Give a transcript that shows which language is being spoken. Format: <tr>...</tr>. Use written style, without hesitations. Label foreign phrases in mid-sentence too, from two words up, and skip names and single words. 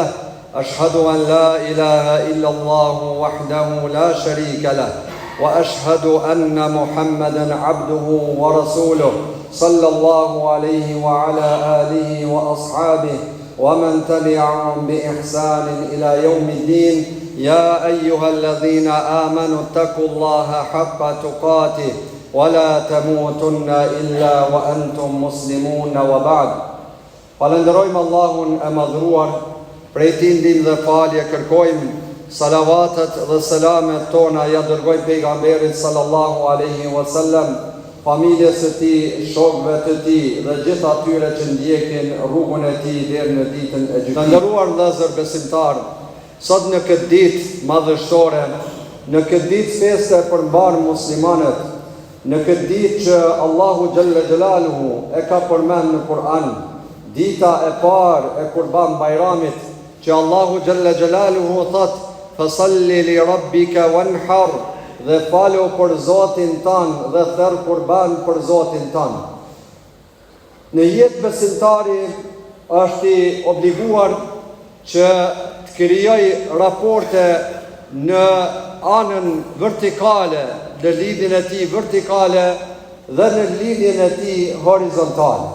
<ar>أشهد أن لا إله إلا الله وحده لا شريك له وأشهد أن محمدا عبده ورسوله صلى الله عليه وعلى آله وأصحابه ومن تبعهم بإحسان إلى يوم الدين. يا أيها الذين آمنوا اتقوا الله حق تقاته ولا تموتن إلا وأنتم مسلمون وبعد.</ar> <sq>Falenderojmë Allahun e madhruar, prej tij ndihmë dhe falje kërkojmë, salavatet dhe selamet tona ja dërgojmë pejgamberit</sq> <ar>صلى الله عليه وسلم,</ar> <sq>familjes së tij, shokëve të tij dhe gjithë atyre që ndjekin rrugën e tij deri në ditën e gjykimit. Të nderuar vëllezër besimtar, sot në këtë ditë madhështore, në këtë ditë feste për mbar muslimanët, në këtë ditë që Allahu</sq> <ar>جل جلاله</ar> <sq>e ka përmendur në Kur'an, dita e parë e Kurban Bajramit, që Allahu</sq> <ar>جل جلاله</ar> <sq>thot:</sq> <ar>"فصل لربك وانحر",</ar> <sq>dhe falo për Zotin tanë dhe thërr kurban për Zotin tanë. Në jetë besimtari është i obliguar që të krijoj raporte në anën vertikale, në lidhjen e tij vertikale dhe në lidhjen e tij horizontale.</sq>